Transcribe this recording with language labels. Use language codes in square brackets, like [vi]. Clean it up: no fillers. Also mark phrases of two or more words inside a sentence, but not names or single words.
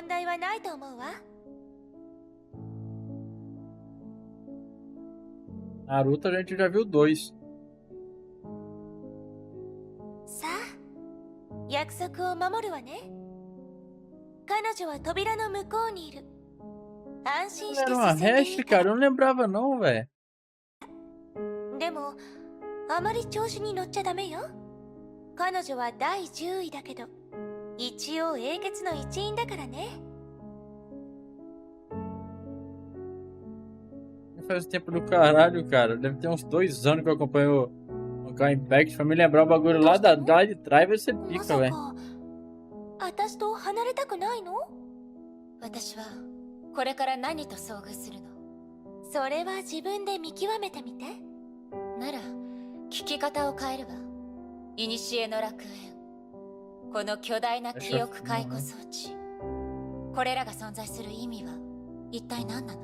[pt] Naruto a gente já viu 2. Era uma hash, cara, eu não lembrava não, velho. [ja] あまり調子に乗っちゃダメよ。彼女は第10位だけど、一応英傑の一員だからね。 [pt] Faz tempo do caralho, cara. Deve ter uns 2 anos que eu acompanho Colocar Impact pra me lembrar o bagulho lá de trás vai ser pica, velho. [ja] 私と離れたくないの？私はこれから何と遭遇するの？それは自分で見極めてみて。なら聞き方を変えるわ。古の楽園、この巨大な記憶解雇装置、これらが存在する意味は一体何なの？